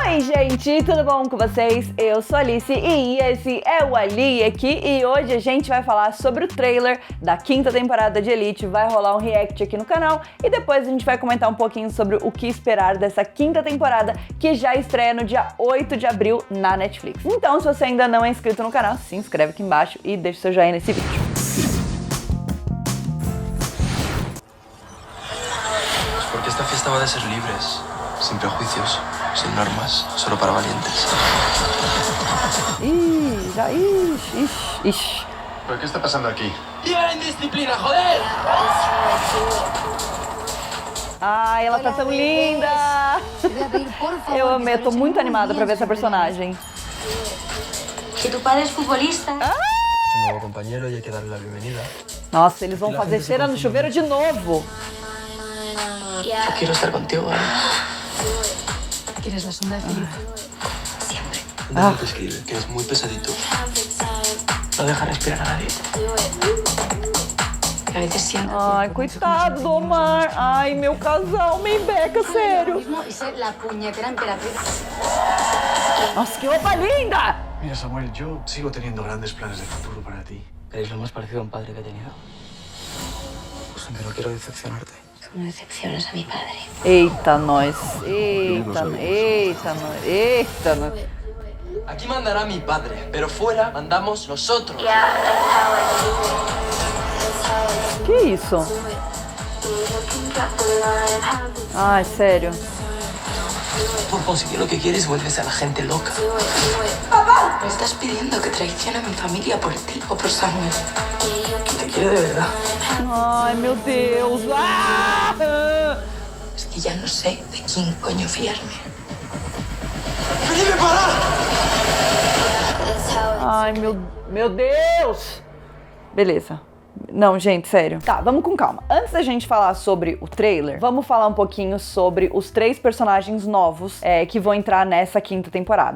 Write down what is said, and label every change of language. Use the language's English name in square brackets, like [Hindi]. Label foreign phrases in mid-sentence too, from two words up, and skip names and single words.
[Portuguese] Oi gente, tudo bom com vocês? Eu sou a Alice e esse é o Ali aqui e hoje a gente vai falar sobre o trailer da quinta temporada de Elite. Vai rolar um react aqui no canal e depois a gente vai comentar um pouquinho sobre o que esperar dessa quinta temporada que já estreia no dia 8 de abril na Netflix. Então, se você ainda não é inscrito no canal, se inscreve aqui embaixo e deixa seu joinha nesse vídeo. [Spanish] Porque esta fiesta va de ser libres, sin prejuicios, sin normas, solo para valientes. [Portuguese] Ixi. [Spanish] ¿Pero qué está pasando aquí? ¡Viva la indisciplina, joder! [Portuguese] Ai, ela tá tão linda! Eu amei, eu tô muito animada pra ver essa personagem. [Spanish] Que tu padre es futbolista. Es un nuevo compañero y hay que darle la bienvenida. [Portuguese] Nossa, eles vão fazer cera no chuveiro de novo. [Spanish] Yo quiero estar contigo, ¿vale? ¿Quieres la sombra de Felipe? Siempre. Entonces te escribe que es muy pesadito. No deja respirar a nadie. A veces siento. [Portuguese] Ai, coitado do Omar. Ai, meu casal, me embeca, sério. [Spanish] Y ser la puñetera emperatriz. [Portuguese] Nossa, que roupa linda! [Spanish] Mira, Samuel, yo sigo teniendo grandes planes de futuro para ti. ¿Eres lo más parecido a un padre que he tenido? Pues aunque no quiero decepcionarte. No decepcionas a mi padre. [Portuguese] Eita, nós. Eita, nós. [Spanish] Aquí mandará mi padre, pero fuera mandamos nosotros. [Portuguese] Que isso? Ai, sério. [Spanish] Por conseguir lo que quieres vuelves a la gente loca. Me estás pidiendo que traicione a mi familia por ti o por Samuel. Te quiero de verdad. [Portuguese] Ai, meu Deus. Ah! [Spanish] Es que ya no sé de quién coño fiarme. ¡Felipe, para! [Portuguese] Ai, meu Deus! Beleza. Não, gente, sério. Tá, vamos com calma. Antes da gente falar sobre o trailer, vamos falar um pouquinho sobre os 3 personagens novos que vão entrar nessa quinta temporada.